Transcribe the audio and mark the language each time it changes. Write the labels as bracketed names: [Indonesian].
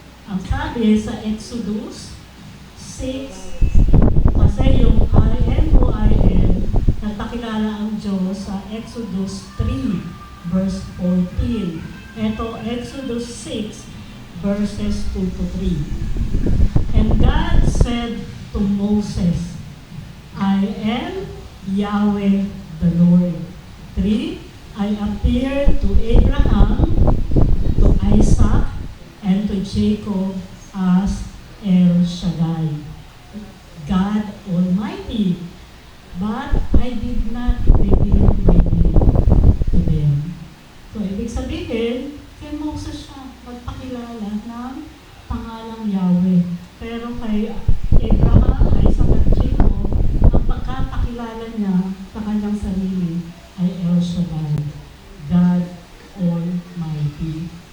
[Filipino] Ang sabi sa Exodus 6, kasi yung [English] I am who I am, [Filipino] nagpakilala ang Diyos sa Exodus 3, verse 14. Ito, Exodus 6, verses 2 to 3. [English] And God said to Moses, I am Yahweh the Lord. 3. I appeared to Abraham, to Isaac, and to Jacob as El Shaddai, God Almighty, but I did not reveal my name to them. [Filipino] So, ibig sabihin, kay Moses siya magpakilala ng pangalang Yahweh. Pero kay Abraham, Isaac, at Jacob, ang pagkapakilala niya sa kanyang sarili ay El Shaddai, God Almighty.